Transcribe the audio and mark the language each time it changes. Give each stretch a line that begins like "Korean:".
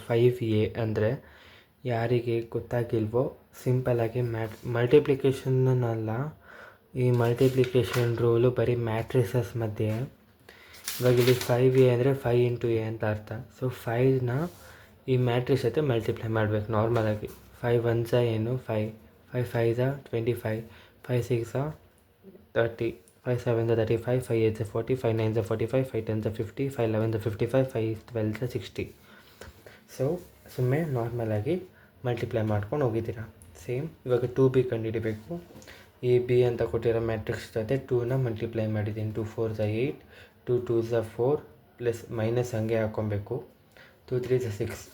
Kannada: 5A ಅಂದರೆ ಯಾರಿಗೆ ಗೊತ್ತಾಗಿಲ್ವೋ ಸಿಂಪಲ್ಲಾಗಿ ಮಲ್ಟಿಪ್ಲಿಕೇಶನ್ನಲ್ಲ, ಈ ಮಲ್ಟಿಪ್ಲಿಕೇಶನ್ ರೂಲು ಬರೀ ಮ್ಯಾಟ್ರಿಸಸ್ ಮಧ್ಯೆ. ಇವಾಗ ಇಲ್ಲಿ 5A ಅಂದರೆ 5 × A ಅಂತ ಅರ್ಥ. ಸೊ 5ನ ಈ ಮ್ಯಾಟ್ರಿಕ್ಸ್ ಜೊತೆ ಮಲ್ಟಿಪ್ಲೈ ಮಾಡಬೇಕು ನಾರ್ಮಲಾಗಿ.
English: 5 1s ಏನು 5, 5 5s 25, 5 6s 30, 5 7s 35, 5 8s 40, 5 9s 45, 5 10s 50, 5 11s 55, 5 12s 60.
Kannada: So ಸುಮ್ಮನೆ ನಾರ್ಮಲಾಗಿ ಮಲ್ಟಿಪ್ಲೈ ಮಾಡ್ಕೊಂಡು ಹೋಗಿದ್ದೀರಾ. ಸೇಮ್ ಇವಾಗ 2B ಕಂಡುಹಿಡಿಬೇಕು. ಈ ಬಿ ಅಂತ ಕೊಟ್ಟಿರೋ ಮ್ಯಾಟ್ರಿಕ್ಸ್ ಜೊತೆ 2ನ ಮಲ್ಟಿಪ್ಲೈ ಮಾಡಿದ್ದೀನಿ. 2 4s 8, 2 2s 4 ಪ್ಲಸ್ ಮೈನಸ್ ಹಂಗೆ ಹಾಕ್ಕೊಬೇಕು. 2 3s 6.